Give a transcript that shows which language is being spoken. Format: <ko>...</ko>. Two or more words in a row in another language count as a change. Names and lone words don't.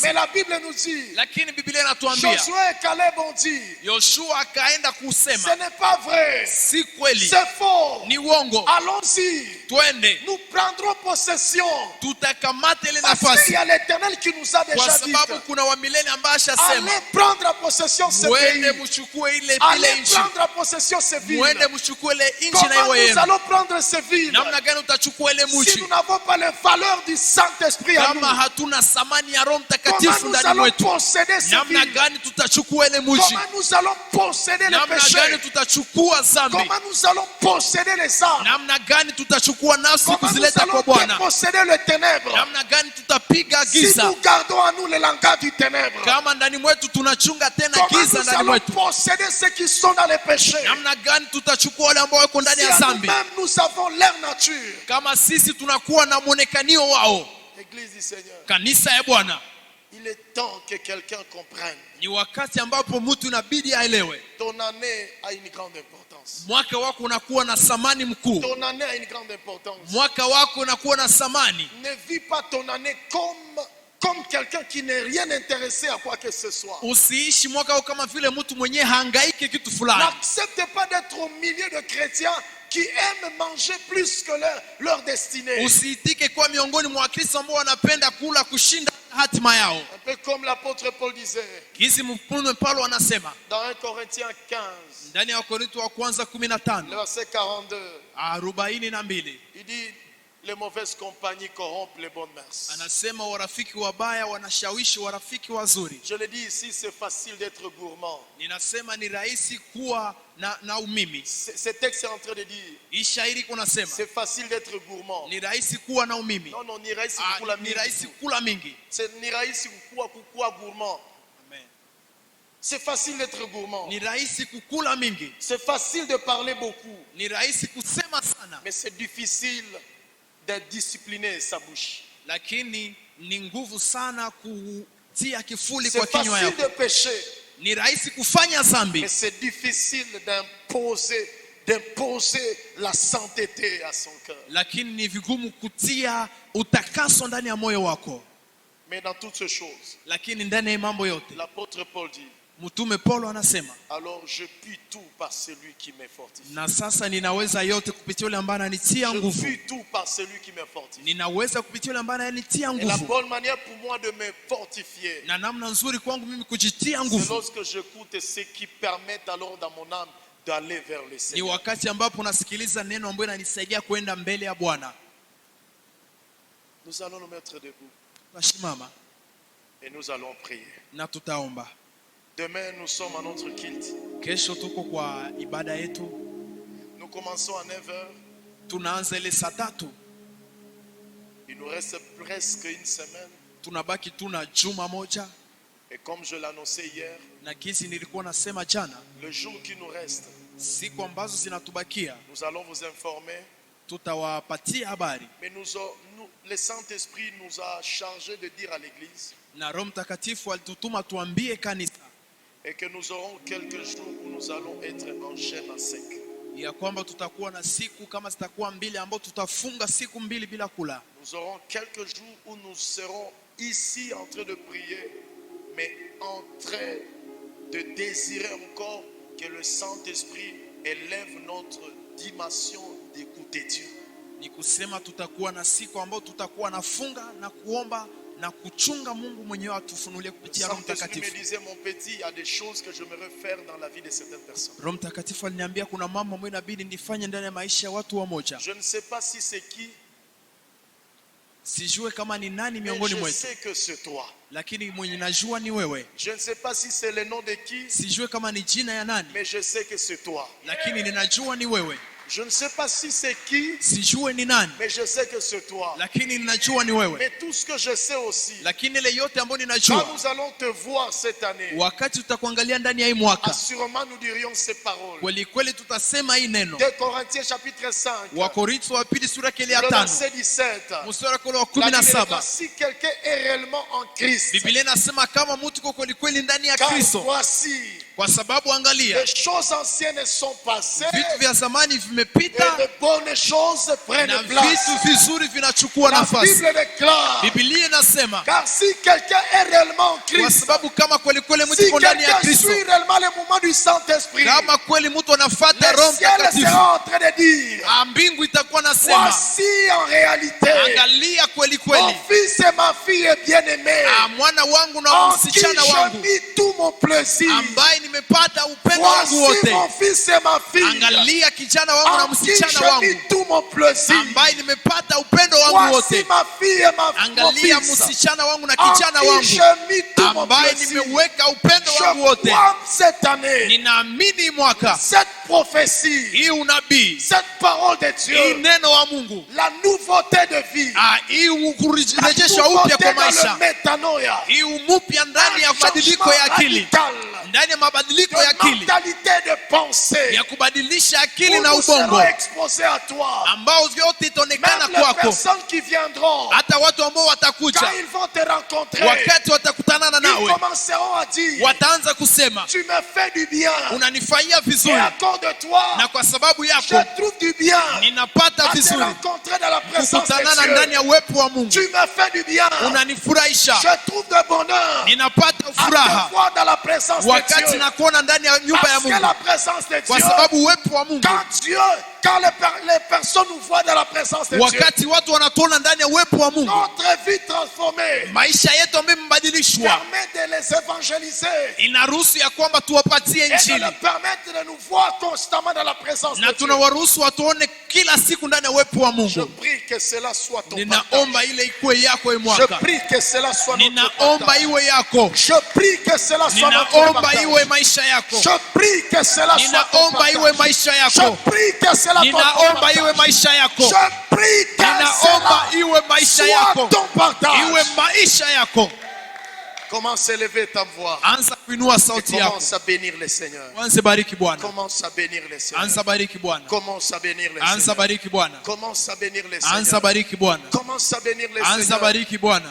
<fr>Mais la Bible nous dit,</fr> <sw>Lakini Biblia inatuambia</sw> <fr>Josué et Caleb ont dit,</fr> <sw>Yoshua akaenda</sw> <fr>ce</fr> <sw>kusema,</sw> <fr>n'est pas vrai,</fr> <sw>si kweli,</sw> <fr>c'est faux.</fr> <sw>ni uongo,</sw> <fr>Allons-y,</fr> <sw>twende</sw> <fr>nous prendrons possession.</fr> <sw>tutakamata ile</sw> <fr>Parce qu'il</fr> <sw>nafasi,</sw> <fr>y a l'Éternel qui nous a</fr> <sw>kwa</sw> <fr>déjà dit,</fr> <sw>sababu kuna wa milele ambaye ashasema,</sw> <fr>allez prendre possession de ce</fr> <sw>mwende</sw> <fr>pays.</fr> <sw>mchukue ile</sw> <fr>Allez</fr> <sw>nchi,</sw> <fr>prendre possession de ces villes.</fr> <sw>mwende mchukue ile nchi na</sw> <fr>Comment</fr> <sw>iwe</sw> <fr>nous</fr> <sw>yenu.</sw> <fr>allons prendre ces villes</fr> <sw>Namna gani utachukua ile</sw> <fr>si</fr> <sw>mji</sw> <fr>nous n'avons pas les valeurs du Saint-Esprit à nous?</fr> <sw>kama hatuna thamani ya Roho</sw> <fr>Comment</fr> <sw>Mtakatifu</sw> <fr>nous</fr> <sw>ndani</sw> <fr>allons</fr> <sw>mwetu?</sw> <fr>posséder ces</fr> <sw>Namna</sw> <fr>villes?</fr> <sw>gani tutachukua ile mji?</sw> <fr>Comment nous allons posséder les</fr> <sw>Namna gani</sw> <fr>péchés?</fr> <sw>tutachukua dhambi?</sw> <fr>Comment nous allons posséder les âmes?</fr> <sw>Namna gani tutachukua tutachukua nafsi</sw> <fr>Comment nous</fr> <sw>kuzileta kwa</sw> <fr>allons</fr> <sw>Bwana?</sw> <fr>déposséder les ténèbres?</fr> <sw>Namna gani tutapiga</sw> <fr>Si</fr> <sw>giza</sw> <fr>nous gardons à nous le langage du ténèbre,</fr> <sw>kama ndani mwetu tunachunga tena</sw> <fr>comment</fr> <sw>giza</sw> <fr>nous</fr> <sw>ndani</sw> <fr>allons</fr> <sw>mwetu?</sw> <fr>posséder ceux qui sont dans les péchés?</fr> <sw>Namna gani tutachukua wale ambao wako ndani</sw> <fr>Si</fr> <sw>ya</sw> <fr>à</fr> <sw>dhambi</sw> <fr>nous-mêmes nous avons leur nature.</fr> <sw>kama sisi tunakuwa na mwonekanio wao?</sw> <fr>Église du Seigneur,</fr> <sw>Kanisa ya Bwana,</sw> <fr>il est temps que quelqu'un comprenne.</fr> <sw>ni wakati ambapo mtu inabidi aelewe</sw> <fr>Ton année a une grande importance.</fr> <sw>mwaka wako unakuwa na thamani mkuu.</sw> <fr>Ton année a une grande importance.</fr> <sw>Mwaka wako unakuwa na thamani.</sw> <fr>Ne vis pas ton année comme quelqu'un qui n'est rien intéressé à quoi que ce soit.</fr> <sw>Usiishi mwaka wako kama vile mtu mwenyewe hangaiki kitu fulani.</sw> <fr>N'accepte pas d'être au milieu de chrétiens qui aiment manger plus que leur destinée.</fr> <sw>Usiitike kuwa miongoni mwa Wakristo ambao wanapenda kula kushinda hatima yao.</sw> <fr>Un peu comme l'apôtre Paul disait</fr> <sw>Kisi mtume Paulo anasema</sw> <fr>dans 1 Corinthiens 15,</fr> <sw>ndani ya Wakorintho wa kwanza 15</sw> <fr>le verset 42. 42, Il dit les mauvaises compagnies corrompent les bonnes mœurs.</fr> <sw>anasema warafiki wabaya wanashawishi warafiki wazuri.</sw> <fr>Je le dis ici, c'est facile d'être gourmand.</fr> <sw>Ninasema ni rahisi kuwa na umimi.</sw> <fr>Ce texte est en train de dire</fr> <sw>Hii shairi kunasema</sw> <fr>c'est facile d'être gourmand.</fr> <sw>ni rahisi kuwa na umimi.</sw> <fr>Non, non,</fr> <sw>ni rahisi kukula Ni mingi. rahisi kula mingi. Ni rahisi kukua gourmand. Amen.</sw> <fr>C'est facile d'être gourmand.</fr> <sw>Ni rahisi kukula mingi.</sw> <fr>C'est facile de parler beaucoup.</fr> <sw>Ni rahisi kusema sana.</sw> <fr>Mais c'est difficile de discipliner sa bouche.</fr> <sw>Lakini ni nguvu sana kutia kifuli</sw> <fr>C'est</fr> <sw>kwa kinywa</sw> <fr>facile</fr> <sw>yako.</sw> <fr>de pécher.</fr> <sw>Ni rahisi kufanya dhambi.</sw> <fr>Mais c'est difficile d'imposer la sainteté à son cœur.</fr> <sw>Lakini ni vigumu kutia utakaso ndani ya moyo wako.</sw> <fr>Mais dans toutes ces choses,</fr> <sw>Lakini ndani ya mambo yote</sw> <fr>l'apôtre Paul dit,</fr> <sw>mtume Paulo anasema,</sw> <fr>alors je puis tout par celui qui me fortifie.</fr> <sw>na sasa ninaweza yote kupitia yule ambaye ananitia</sw> <fr>Je</fr> <sw>nguvu.</sw> <fr>puis tout par celui qui me fortifie.</fr> <sw>Ninaweza kupitia yule ambaye ananitia</sw> <fr>Et la</fr> <sw>nguvu.</sw> <fr>bonne manière pour moi de me fortifier,</fr> <sw>Na namna nzuri kwangu mimi kujitia</sw> <fr>c'est</fr> <sw>nguvu</sw> <fr>lorsque j'écoute ce qui permet alors dans mon âme d'aller vers le</fr> <sw>ni</sw> <fr>Seigneur.</fr> <sw>wakati ambapo nasikiliza neno ambayo inanisaidia kwenda mbele ya Bwana.</sw> <fr>Nous allons nous mettre debout</fr> <sw>Tutasimama</sw> <fr>et nous allons prier.</fr> <sw>na tutaomba.</sw> <fr>Demain, nous sommes à notre culte.</fr> <sw>Kesho tuko kwa ibada yetu.</sw> <fr>Nous commençons à 9h.</fr> <sw>Tunaanza ile saa 3.</sw> <fr>Il nous reste presque une semaine.</fr> <sw>Tunabaki tuna juma moja,</sw> <fr>Et comme je l'annonçais hier,</fr> <sw>na kisi nilikuwa nasema jana,</sw> <fr>le jour qui nous reste,</fr> <sw>siku ambazo zinatubakia</sw> <fr>nous allons vous informer.</fr> <sw>tutawapatia habari.</sw> <fr>Mais le Saint-Esprit nous a chargé de dire à l'Église</fr> <sw>Na Roho Mtakatifu alitutuma tuambie kanisa</sw> <fr>et que nous aurons quelques jours où nous allons être en chaîne à sec.</fr> <sw>ya kwamba tutakuwa na siku kama zitakuwa 2 ambao tutafunga siku 2 bila kula.</sw> <fr>Nous aurons quelques jours où nous serons ici en train de prier, mais en train de désirer encore que le Saint-Esprit élève notre dimension d'écouter Dieu.</fr> <sw>Ni kusema tutakuwa na siku ambao tutakuwa nafunga na kuomba na kuchunga Mungu mwenyewe atufunulie</sw> <fr>Le</fr> <sw>kupitia Roho</sw> <fr>Saint-Esprit me</fr> <sw>Mtakatifu.</sw> <fr>disait, mon petit, il y a des choses que j'aimerais faire dans la vie de certaines personnes.</fr> <sw>Roho Mtakatifu aliniambia kuna mambo ambayo inabidi nifanye ndani ya maisha ya watu wamoja.</sw> <fr>Je ne sais pas si c'est qui,</fr> <sw>Sijue kama ni nani</sw> <fr>mais</fr> <sw>miongoni</sw> <fr>je</fr> <sw>mwetu,</sw> <fr>sais que c'est toi.</fr> <sw>lakini mwenye najua ni wewe.</sw> <fr>Je ne sais pas si c'est le nom de qui,</fr> <sw>Sijue kama ni jina ya nani,</sw> <fr>mais je sais que c'est toi.</fr> <sw>lakini ninajua ni wewe.</sw> <fr>Je ne sais pas si c'est qui,</fr> <sw>Sijue ni nani,</sw> <fr>mais je sais que c'est toi.</fr> <sw>lakini ninajua ni wewe.</sw> <fr>Mais tout ce que je sais aussi,</fr> <sw>Lakini ile yote ambayo</sw> <fr>quand</fr> <sw>ninajua,</sw> <fr>nous allons te voir cette année,</fr> <sw>wakati tutakuangalia ndani ya hii mwaka,</sw> <fr>assurément nous dirions ces paroles.</fr> <sw>kweli kweli tutasema hii neno.</sw> <fr>2 Corinthiens chapitre 5,</fr> <sw>Wakorintho wa pili sura yake ya</sw> <fr>le 5 verset 17.</fr> <sw>mstari wa</sw> <fr>La Bible dit, 17, si quelqu'un est réellement en Christ,</fr> <sw>Biblia inasema kama mtu kwa kweli kweli ndani ya</sw> <fr>car Kristo, voici,</fr> <sw>kwa sababu angalia</sw> <fr>les choses anciennes sont passées</fr> <sw>vitu vya zamani</sw> <fr>et</fr> <sw>vimepita</sw> <fr>de bonnes choses</fr> <sw>na</sw> <fr>prennent place.</fr> <sw>vitu vizuri vinachukua</sw> <fr>La</fr> <sw>nafasi.</sw> <fr>Bible déclare,</fr> <sw>Biblia inasema</sw> <fr>car si quelqu'un est réellement en</fr> <sw>kwa Christ, sababu kama kweli kweli mtu</sw> <fr>si</fr> <sw>yuko ndani ya</sw> <fr>quelqu'un Kristo, suit réellement le mouvement du Saint-Esprit,</fr> <sw>kama kweli mtu anafuata Roho</sw> <fr>le ciel</fr> <sw>Mtakatifu,</sw> <fr>sera en train de dire,</fr> <sw>mbingu itakuwa nasema</sw> <fr>voici en réalité</fr> <sw>angalia kweli</sw> <fr>mon</fr> <sw>kweli</sw> <fr>fils et ma fille bien-aimée,</fr> <sw>mwana wangu na</sw> <fr>en qui</fr> <sw>msichana wangu,</sw> <fr>j'ai mis tout mon plaisir.</fr> <sw>ambaye nimepata upendo wangu</sw> <fr>Voici</fr> <sw>wote.</sw> <fr>mon fils et ma fille,</fr> <sw>Angalia kijana wangu na</sw> <fr>en qui</fr> <sw>msichana</sw> <fr>j'ai mis</fr> <sw>wangu,</sw> <fr>tout mon plaisir.</fr> <sw>ambaye nimepata upendo wangu</sw> <fr>Voici</fr> <sw>wote.</sw> <fr>ma fille et mon</fr> <sw>Angalia</sw> <fr>fils,</fr> <sw>msichana wangu na</sw> <fr>en</fr> <sw>kijana</sw> <fr>qui</fr> <sw>wangu,</sw> <fr>j'ai mis tout mon</fr> <sw>ambaye</sw> <fr>plaisir.</fr> <sw>nimeweka upendo wangu</sw> <fr>Je</fr> <sw>wote.</sw> <fr>crois cette année,</fr> <sw>Ninaamini mwaka</sw> <fr>cette prophétie,</fr> <sw>hii unabii,</sw> <fr>cette parole de</fr> <sw>hii</sw> <fr>Dieu,</fr> <sw>neno wa Mungu,</sw> <fr>la nouveauté de vie,</fr> <sw>hii</sw> <fr>la</fr> <sw>kurejesha upya</sw> <fr>nouveauté</fr> <sw>kwa</sw> <fr>dans le</fr> <sw>maisha,</sw> <fr>métanoïa,</fr> <sw>hii umupya ndani ya</sw> <fr>un</fr> <sw>mabadiliko ya</sw> <fr>changement</fr> <sw>akili,</sw> <fr>radical</fr> <sw>ndani ya mabadiliko ya</sw> <fr>de</fr> <sw>akili,</sw> <fr>mentalité de pensée,</fr> <sw>ya kubadilisha akili</sw> <fr>où</fr> <sw>na</sw> <fr>nous serons</fr> <sw>ubongo,</sw> <fr>exposés à toi.</fr> <sw>ambao vyote itaonekana</sw> <fr>Même les</fr> <sw>kwako.</sw> <fr>personnes qui viendront,</fr> <sw>Hata watu ambao</sw> <fr>quand</fr> <sw>watakuja,</sw> <fr>ils vont te rencontrer,</fr> <sw>wakati watakutanana</sw> <fr>ils</fr> <sw>nawe,</sw> <fr>commenceront à dire,</fr> <sw>wataanza kusema</sw> <fr>tu me fais du bien,</fr> <sw>unanifanyia</sw> <fr>et</fr> <sw>vizuri,</sw> <fr>à cause de toi,</fr> <sw>na kwa sababu</sw> <fr>je</fr> <sw>yako</sw> <fr>trouve du bien</fr> <sw>ninapata</sw> <fr>à te</fr> <sw>vizuri.</sw> <fr>rencontrer dans la présence</fr> <sw>Kukutanana</sw> <fr>de</fr> <sw>ndani</sw> <fr>Dieu.</fr> <sw>ya uwepo wa Mungu</sw> <fr>Tu me fais du bien,</fr> <sw>unanifurahisha,</sw> <fr>je trouve de bonheur</fr> <sw>ninapata</sw> <fr>à te</fr> <sw>furaha</sw> <fr>voir dans la présence de</fr> <sw>wakati</sw> <fr>Dieu.</fr> <sw>nakuona ndani ya nyumba ya</sw> <fr>Parce que</fr> <sw>Mungu,</sw> <fr>la présence de</fr> <sw>kwa</sw> <fr>Dieu,</fr> <sw>sababu uwepo wa Mungu,</sw> <fr>quand les personnes nous voient dans la présence de Dieu,</fr> <sw>wakati watu wanatuona ndani ya uwepo wa Mungu,</sw> <fr>notre vie transformée</fr> <sw>maisha yetu ambayo imebadilishwa,</sw> <fr>permet de les évangéliser</fr> <sw>inaruhusu ya kwamba tuwapatie</sw> <fr>et de</fr> <sw>injili,</sw> <fr>leur permettre de nous voir constamment dans la présence</fr> <sw>na</sw> <fr>de Dieu.</fr> <sw>tunawaruhusu watuone kila siku ndani ya uwepo wa</sw> <fr>Je</fr> <sw>Mungu.</sw> <fr>prie que cela soit ton</fr> <sw>Ninaomba</sw> <fr>partage.</fr> <sw>ile ikuwe yako hii</sw> <fr>Je</fr> <sw>mwaka,</sw> <fr>prie que cela soit notre</fr> <sw>ninaomba</sw> <fr>partage.</fr> <sw>iwe yako,</sw> <fr>Je prie que cela soit notre</fr> <sw>ninaomba</sw> <fr>partage.</fr> <sw>iwe maisha yako,</sw> <fr>Je prie que cela soit ton</fr> <sw>ninaomba iwe</sw> <fr>partage.</fr> <sw>maisha</sw> <fr>Je</fr> <sw>yako,</sw> <fr>prie que cela soit ton</fr> <sw>ninaomba iwe</sw> <fr>partage.</fr> <sw>maisha yako,</sw> <fr>Je prie que</fr> <sw>ninaomba</sw> <fr>cela</fr> <sw>iwe maisha</sw> <fr>soit</fr> <sw>yako,</sw> <fr>ton partage.</fr> <sw>iwe maisha yako.</sw> <fr>Commence à élever ta voix.</fr> <sw>Anza kuinua</sw> <fr>Et</fr> <sw>sauti yako,</sw> <fr>commence à bénir le Seigneur.</fr> <sw>anza bariki Bwana,</sw> <fr>Commence à bénir le Seigneur.</fr> <sw>anza bariki Bwana,</sw> <fr>Commence à bénir le</fr> <sw>anza</sw> <fr>Seigneur.</fr> <sw>bariki Bwana,</sw> <fr>Commence à bénir le</fr> <sw>anza</sw> <fr>Seigneur.</fr> <sw>bariki Bwana,</sw> <fr>Commence à bénir le</fr> <sw>anza</sw> <fr>Seigneur.</fr> <sw>bariki Bwana,</sw>